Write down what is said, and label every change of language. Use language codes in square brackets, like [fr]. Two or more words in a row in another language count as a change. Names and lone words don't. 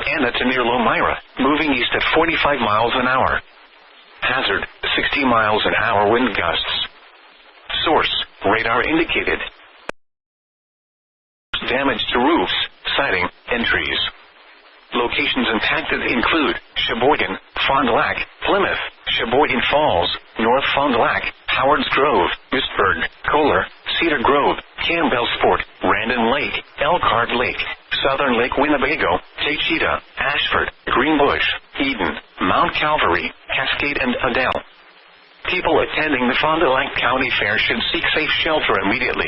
[en] Anna to near Lomira, moving east at 45 miles an hour. Hazard, 60 miles an hour wind gusts. Source, radar indicated. Damage to roofs, siding, and trees. Locations impacted include Sheboygan, Fond du Lac, Plymouth, Sheboygan Falls, North Fond du Lac, Howard's Grove, Oostburg, Kohler, Cedar Grove, Campbellsport, Randon Lake, Elkhart Lake, Southern Lake Winnebago, Taycheedah, Ashford, Greenbush, Eden, Mount Calvary, Cascade, and Adel. People attending the Fond du Lac County Fair should seek safe shelter immediately.